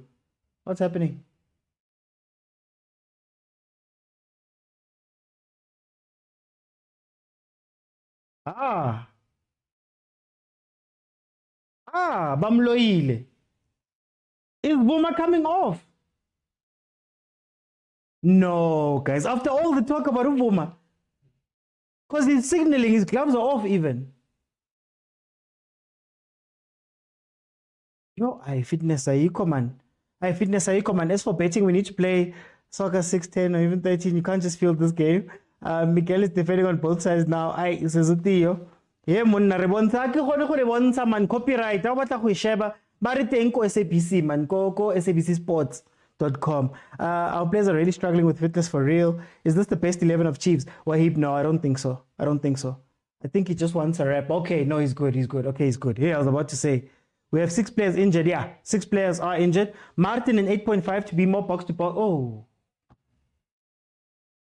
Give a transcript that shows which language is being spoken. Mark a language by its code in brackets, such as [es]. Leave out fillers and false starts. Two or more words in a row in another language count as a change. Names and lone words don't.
[en] What's happening? Bamloile. Is Buma coming off? No, guys. After all the talk about Buma, because he's signaling, his gloves are off even. [zu] Fitness ayikho man. Fitness ayikho man. [en] As for betting, we need to play soccer 6-10 or even 13. You can't just field this game. Miguel is defending on both sides now. Sezutiyo. Yeah, [tn] monna re bontsha ke gone go re bontsha [en] man copyright. [tn] Ha o batla go sheba ba re teng ko SABC man ko sabcsports.com. [en] Our players are really struggling with fitness for real. Is this the best 11 of Chiefs? Wahib, no, I don't think so. I think he just wants a rep. Okay, no, he's good. Okay, he's good. Yeah, I was about to say, we have 6 players injured. Yeah, 6 players are injured. Martin in 8.5 to be more box to box.